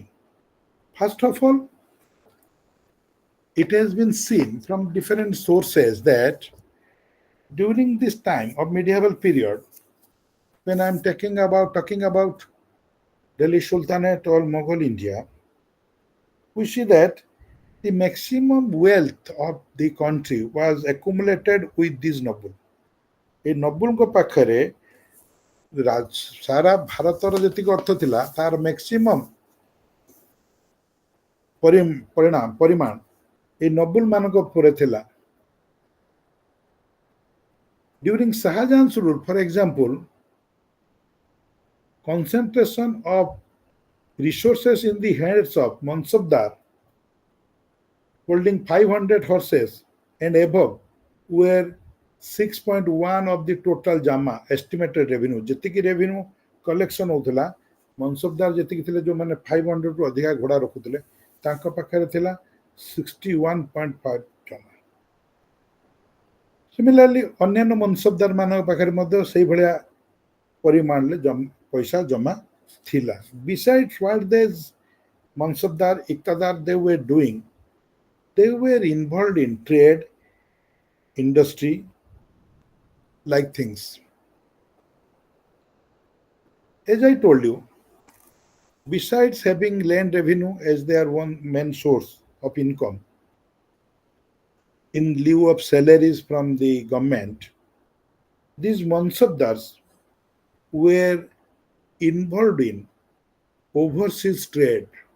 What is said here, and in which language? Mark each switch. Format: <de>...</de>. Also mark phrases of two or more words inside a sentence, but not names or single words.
<en>First of all, it has been seen from different sources that during this time of medieval period, when I'm talking about Delhi Sultanate or Mughal India, we see that the maximum wealth of the country was accumulated with these noble.</en> <or>এই ନବୁଲଙ୍କ ପାଖରେ ସାରା ଭାରତର ଯେତିକି ଅର୍ଥ ଥିଲା ତାର ମ୍ୟାକ୍ସିମମ୍ ପରିମାଣ এই ନବୁଲ ମାନଙ୍କ ଉପରେ ଥିଲା।</or> <en>During Shahjahan's rule, for example, concentration of resources in the hands of Mansabdar holding 500 horses and above were 6.1 of the total Jama estimated revenue.</en> <or>ଯେତିକି</or> <en>revenue collection</en> <or>ହଉଥିଲା ମନସବଦାର ଯେତିକି ଥିଲେ ଯୋଉମାନେ 500 ରୁ ଅଧିକା ଘୋଡ଼ା ରଖୁଥିଲେ ତାଙ୍କ ପାଖରେ ଥିଲା 61.5 ଜମା। ସିମିଲାରଲି ଅନ୍ୟାନ୍ୟ ମନସବଦାର ମାନଙ୍କ ପାଖରେ ମଧ୍ୟ ସେଇଭଳିଆ ପରିମାଣରେ ପଇସା ଜମା ଥିଲା।</or> <en>Besides what these Mansabdar, Iqtadar they were doing, they were involved in trade, industry, like things. As I told you, besides having land revenue as their one main source of income, in lieu of salaries from the government, these Mansabdars were involved in overseas trade.</en>